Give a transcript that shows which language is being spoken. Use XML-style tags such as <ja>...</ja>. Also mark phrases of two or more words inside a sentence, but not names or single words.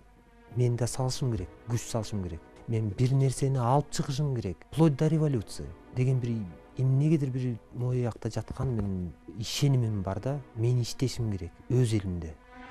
<ky>Мен да салышым керек, күч салышым керек. Мен бир нерсени алып чыгышым керек.</ky> <ru>Вплоть до революции</ru> <ky>деген бир эмнегедир бир моюякта жаткан менин ишенимим бар да. Мен иштешим керек өз элимде.</ky>